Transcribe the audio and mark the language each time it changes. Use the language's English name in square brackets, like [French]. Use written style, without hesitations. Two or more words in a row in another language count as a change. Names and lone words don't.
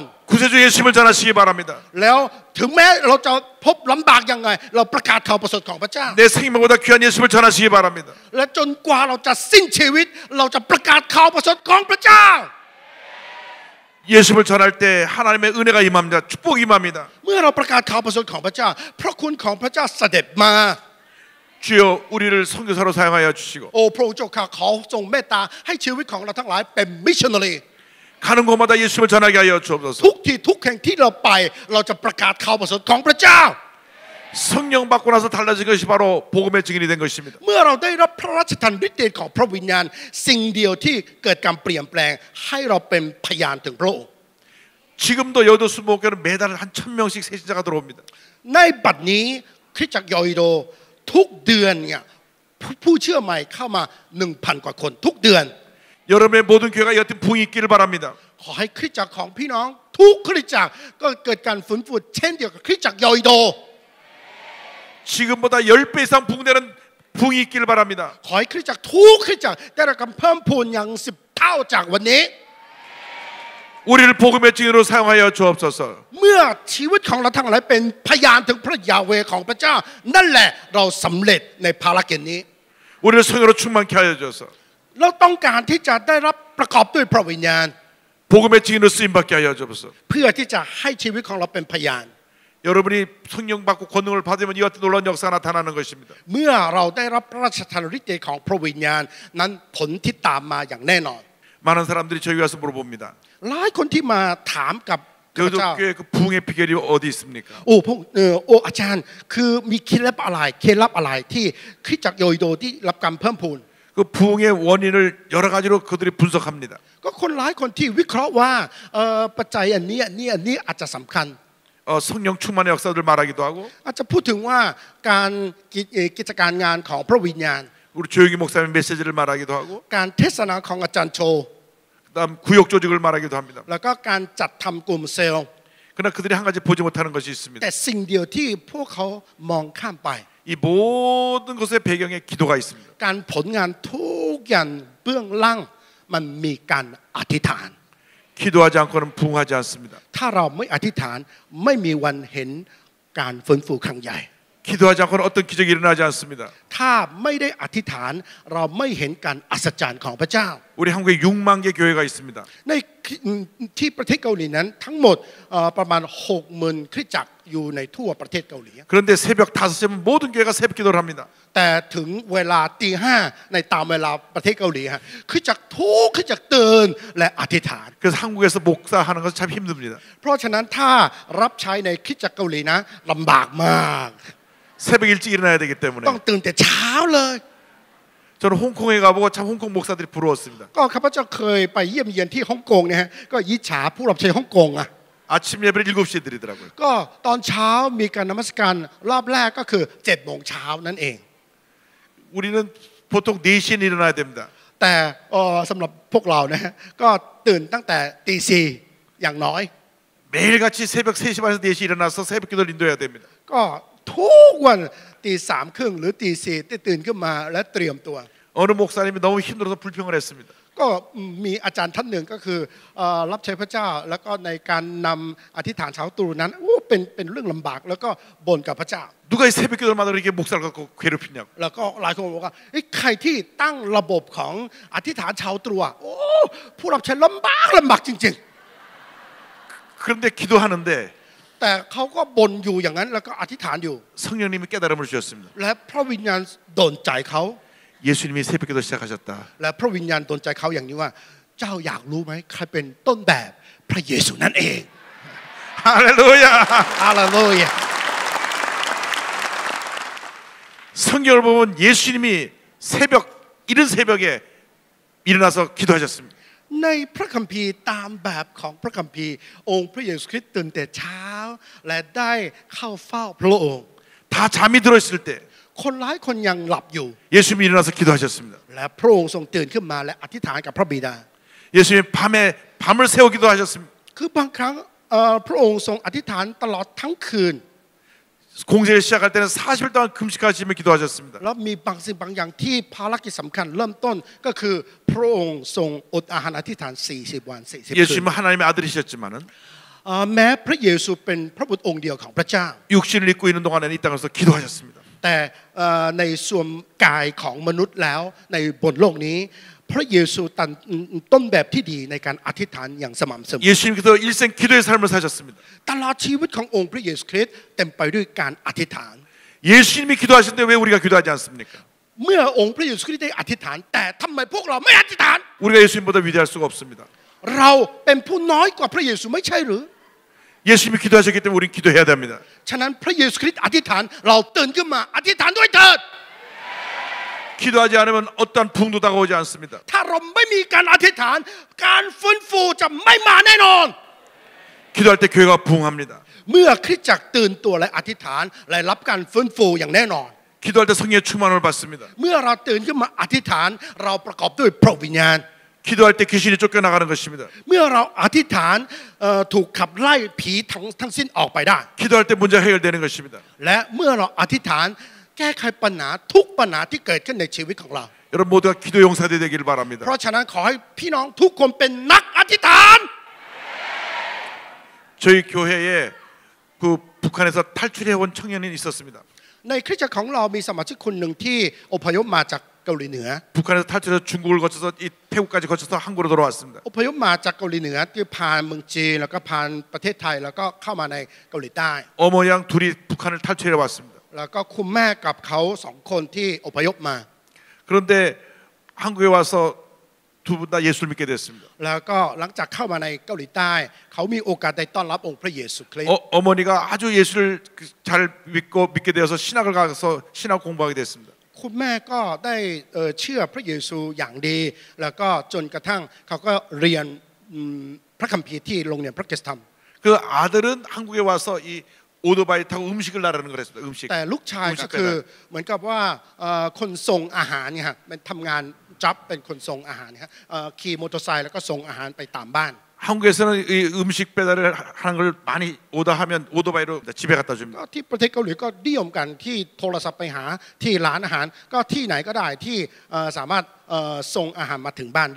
[Korean] 구세주 예수님을 전하시기 바랍니다. [Thai] แล้วถึงแม้เราจะพบลำบากยังไงเราประกาศข่าวประเสริฐของพระเจ้า [Korean] 내 생명보다 귀한 예수님을 전하시기 바랍니다. [Thai] และจนกว่าเราจะสิ้นชีวิตเราจะประกาศข่าวประเสริฐของพระเจ้า [Korean] 예수님을 전할 때 하나님의 은혜가 임합니다. 축복이 임합니다. [Thai] เมื่อเราประกาศข่าวประเสริฐของพระเจ้าพระคุณของพระเจ้าเสด็จมา [Korean] 주여 우리를 선교사로 사용하여 주시고 [Thai] โอ้พระองค์เจ้าข้าขอทรงเมตตาให้ชีวิตของเราทั้งหลายเป็นมิชชันนารี [Korean] 가는 곳마다 예수님을 전하게 하여 주옵소서. [Thai] ทุกที่ทุกแห่งที่เราไปเราจะประกาศข่าวประเสริฐของพระเจ้า [Korean] 성령 받고 나서 달라진 것이 바로 복음의 증인이 된 것입니다. [Thai] เมื่อเราได้รับพระราชทานฤทธิ์เดชของพระวิญญาณสิ่งเดียวที่เกิดการเปลี่ยนแปลงให้เราเป็นพยานถึงพระองค์ [Korean] 지금도 여의도 수목교는 매달 한 1,000명씩 새신자가 들어옵니다. [Thai] ในบัดนี้คริสตจักรยอยโดทุกเดือนเนี่ยผู้เชื่อใหม่เข้ามา 1,000 กว่าคนทุกเดือน [Korean] 여러분의 모든 교회가 여튼 부흥이 있기를 바랍니다. [Thai] ขอให้คริสตจักรของพี่น้องทุกคริสตจักรก็เกิดการฟื้นฟูเช่นเดียวกับคริสตจักรยอยโด [Korean] 지금보다 10배 이상 부흥되는 부흥이 있기를 바랍니다. [Thai] ขอให้คริสตจักรทุกคริสตจักรได้รับการเพิ่มพูนอย่าง10 เท่าจากวันนี้ [Korean] 우리를 복음의 증인으로 사용하여 주옵소서. [Thai] เมื่อชีวิตของเราทั้งหลายเป็นพยานถึงพระยาเวห์ของพระเจ้านั่นแหละเราสำเร็จในภารกิจนี้ [Korean] 우리를 성령으로 충만케 하여 주소서. [Thai] เราต้องการที่จะได้รับประกอบด้วยพระวิญญาณ [Korean] 복음의 증인으로 쓰임받게 하여 주옵소서. [Thai] เพื่อที่จะให้ชีวิตของเราเป็นพยาน [Korean] 여러분이 성령 받고 권능을 받으면 이 같은 놀라운 역사가 나타나는 것입니다. [Thai] เมื่อเราได้รับพระราชทานฤทธิ์ของพระวิญญาณนั้นผลที่ตามมาอย่างแน่นอน [Korean] 많은 사람들이 저희 와서 물어봅니다. [Thai] หลายคนที่มาถามกับข้าพ [Korean] 여기도 [Thai] เจ้า [Korean] 그 부흥의 비결이 어디 있습니까? [Thai] โอ้พวกอาจารย์คือมีเคล็ดลับอะไรที่คริสตจักรโยโดที่รับการเพิ่มพูน [Korean] 그 부흥의 원인을 여러 가지로 그들이 분석합니다. [Thai] ก็คนหลายคนที่วิเคราะห์ว่าปัจจัยอันนี้อาจจะสำคัญ [Korean] 성령 충만의 역사들 말하기도 하고 [Thai] อาจจะพูดถึงว่าการกิจการงานของพระวิญญาณ [Korean] 우리 조영기 목사님 메시지를 말하기도 하고 [Thai] การเทศนาของอาจารย์โช [Korean] 그다음 구역 조직을 말하기도 합니다. [Thai] แล้วก็การจัดทำกลุ่มเซลล์ [Korean] 그러나 그들이 한 가지 보지 못하는 것이 있습니다. [Thai] แต่สิ่งเดียวที่พวกเขามองข้ามไป [Korean] 이 모든 것의 배경에 기도가 있습니다. [Thai] การผลงานทุกอย่างเบื้องล่างมันมีการอธิษฐาน [Korean] 기도하지 않고는 부흥하지 않습니다. [Thai] ถ้าเราไม่อธิษฐานไม่มีวันเห็นการฟื้นฟูครั้งใหญ่ [Korean] 기도하지 않고는 어떤 기적이 일어나지 않습니다. [Thai] ถ้าไม่ได้อธิษฐานเราไม่เห็นการอัศจรรย์ของพระเจ้า [Korean] 우리 한국에 6만 개 교회가 있습니다. [Thai] ในที่ประเทศเกาหลีนั้นทั้งหมดประมาณ 60,000 คริสตจักรอยู่ในทั่วประเทศเกาหลี [Korean] 그런데 새벽 5시면 모든 교회가 새벽 기도를 합니다. [Thai] แต่ถึงเวลาตีห้าในตามเวลาประเทศเกาหลีฮะคริสตจักรทุกคริสตจักรตื่นและอธิษฐาน [Korean] 그래서 한국에서 목사하는 것은 참 힘듭니다. [Thai] เพราะฉะนั้นถ้ารับใช้ในคริสตจักรเกาหลีนะลำบากมาก [Korean] 새벽 일찍 일어나야 되기 때문에 [Thai] ต้องตื่นแต่เช้าเลย [Korean] 저는 홍콩에 가보고 참 홍콩 목사들이 부러웠습니다. [Thai] ก็ข้าพเจ้าเคยไปเยี่ยมเยียนที่ฮ่องกงเนี่ยฮะก็ยิจฉาผู้รับใช้ฮ่องกงอ่ะ [Korean] 아침 예배를 7시에 드리더라고요. [Thai] ก็ตอนเช้ามีการนมัสการรอบแรกก็คือ7 โมงเช้านั่นเอง [Korean] 우리는 보통 4시에 일어나야 됩니다. [Thai] แต่สำหรับพวกเรานะฮะก็ตื่นตั้งแต่ตีสี่อย่างน้อย [Korean] 매일같이 새벽 3시 반에서 4시 일어나서 새벽 기도를 인도해야 됩니다. [Thai] ก็ทุกวันตีสามครึ่งหรือตีสี่ตื่นขึ้นมาและเตรียมตัว [Korean] 어느 목사님이 너무 힘들어서 불평을 했습니다. [Thai] ก็มีอาจารย์ท่านหนึ่งก็คือรับใช้พระเจ้าแล้วก็ในการนำอธิษฐานเช้าตรู่นั้นเป็นเรื่องลำบากแล้วก็บ่นกับพระเจ้า [Korean] 누가 이 새벽 기도를 만들어 이렇게 목사를 갖고 괴롭히냐고. [Thai] แล้วก็หลายคนบอกว่าใครที่ตั้งระบบของอธิษฐานเช้าตรู่โอ้ผู้รับใช้ลำบากจริง [Korean] 그런데 기도하는데 [Thai] ๆแต่เขาก็บ่นอยู่อย่างนั้นแล้วก็อธิษฐานอยู่ [Korean] 성령님이 깨달음을 주셨습니다. [Thai] และพระวิญญาณโดนใจเขา [Korean] 예수님이 새벽 기도 시작하셨다. [Thai] และพระวิญญาณโดนใจเขาอย่างนี้ว่าเจ้าอยากรู้ไหมใครเป็นต้นแบบพระเยซูนั่นเอง [Korean] 할렐루야. [Thai] อาลาลูยา [Korean] 성경을 보면 예수님이 이른 새벽에 일어나서 기도하셨습니다. [Thai] ในพระคัมภีร์ตามแบบของพระคัมภีร์องค์พระเยซูคริสต์ตื่นแต่เช้าและได้เข้าเฝ้าพระองค์ [Korean] 다 잠이 들었을 때 [Thai] คนหลายคนยังหลับอยู่ [Korean] 예수님이 일어나서 기도하셨습니다. [Thai] และพระองค์ทรงตื่นขึ้นมาและอธิษฐานกับพระบิดา [Korean] 예수님이 밤을 새워 기도하셨습니다. [Thai] คือบางครั้งพระองค์ทรงอธิษฐานตลอดทั้งคืน [Korean] 공생을 시작할 때는 40일 동안 금식하시며 기도하셨습니다. [Thai] แล้วมีบางสิ่งบางอย่างที่ภารกิจสำคัญเริ่มต้นก็คือพระองค์ทรงอดอาหารอธิษฐาน40 วัน40 คืน [Korean] 예수님은 하나님의 아들이셨지만은 [Thai] แม้พระเยซูเป็นพระบุตรองค์เดียวของพระเจ้า [Korean] 육신을 입고 있는 동안에는 이 땅에서 기도하셨습니다. [Thai] แต่ในส่วนกายของมนุษย์แล้วในบนโลกนี้พระเยซูต้นแบบที่ดีในการอธิษฐานอย่างสม่ำเสมอ [Korean] 예수님께서 일생 기도의 삶을 사셨습니다. [Thai] ตลอดชีวิตขององค์พระเยซูคริสต์เต็มไปด้วยการอธิษฐาน [Korean] 예수님이 기도하시는데 왜 우리가 기도하지 않습니까? [Thai] เมื่อองค์พระเยซูคริสต์ได้อธิษฐานแต่ทำไมพวกเราไม่อธิษฐาน [Korean] 우리가 예수님보다 위대할 수가 없습니다. [Thai] เราเป็นผู้น้อยกว่าพระเยซูไม่ใช่หรือ [Korean] 예수님이 기도하셨기 때문에 우리는 기도해야 됩니다. [Thai] ฉะนั้นพระเยซูคริสต์อธิษฐานเราตื่นขึ้นมาอธิษฐานด้วยเถิด [Korean] 기도하지 않으면 어떠한 부흥도 다가오지 않습니다. [Thai] ถ้าเราไม่มีการอธิษฐานการฟื้นฟูจะไม่มาแน่นอน [Korean] 기도할 때 교회가 부흥합니다. [Thai] เมื่อคริสตจักรตื่นตัวและอธิษฐานและรับการฟื้นฟูอย่างแน่นอน [Korean] 기도할 때 성령의 충만을 받습니다. [Thai] เมื่อเราตื่นขึ้นมาอธิษฐานเราประกอบด้วยพระวิญญาณ [Korean] 기도할 때 귀신이 쫓겨나가는 것입니다. [Thai] เมื่อเราอธิษฐานถูกขับไล่ผีทั้งสิ้นออกไปได้ [Korean] 기도할 때 문제가 해결되는 것입니다. [Thai] และเมื่อเราอธิษฐานแก้ไขปัญหาทุกปัญหาที่เกิดขึ้นในชีวิตของเรา [Korean] 여러분 모두가 기도 용사들이 되기를 바랍니다. [Thai] เพราะฉะนั้นขอให้พี่น้องทุกคนเป็นนักอธิษฐาน [Korean] 저희 교회에 그 북한에서 탈출해 온 청년이 있었습니다. [Thai] ในคริสตจักรของเรามีสมาชิกคนหนึ่งที่อพยพมาจากเกาหลีเหนือ [Korean] 북한에서 탈출해서 중국을 거쳐서 이 태국까지 거쳐서 한국으로 돌아왔습니다. [Thai] อพยพมาจากเกาหลีเหนือที่ผ่านเมืองจีนแล้วก็ผ่านประเทศไทยแล้วก็เข้ามาในเกาหลีใต้ [Korean] 어머니랑 둘이 북한을 탈출해 왔습니다. [Thai] แล้วก็คุณแม่กับเขาสองคนที่อพยพมา [Korean] 그런데 한국에 와서 두 분 다 예수를 믿게 됐습니다. [Thai] แล้วก็หลังจากเข้ามาในเกาหลีใต้เขามีโอกาสได้ต้อนรับองค์พระเยซูคริสต์ [Korean] 어머니가 아주 예수를 잘 믿게 되어서 신학을 가서 신학 공부하게 됐습니다. [Thai] คุณแม่ก็ได้เชื่อพระเยซูอย่างดีแล้วก็จนกระทั่งเขาก็เรียนพระคัมภีร์ที่โรงเรียนพระกิตติธรรม [Korean] 그 아들은 한국에 와서 이 오토바이 타고 음식을 나르는 걸 했습니다. 음식. [Thai] แต่ลูกชายก็คือเหมือนกับว่าคนส่งอาหารเนี่ยฮะเป็นทำงานจ็อบเป็นคนส่งอาหารครับขี่มอเตอร์ไซค์แล้วก็ส่งอาหารไปตามบ้าน [Korean] 한국에서는 이 음식 배달을 하는 걸 많이 오더하면 오토바이로 집에 갖다 줍니다. [Thai] ก็ที่ประเทศเกาหลีก็นิยมกันที่โทรศัพท์ไปหาที่ร้านอาหารก็ที่ไหนก็ได้ที่สามารถส่งอาหารมาถึงบ้านได้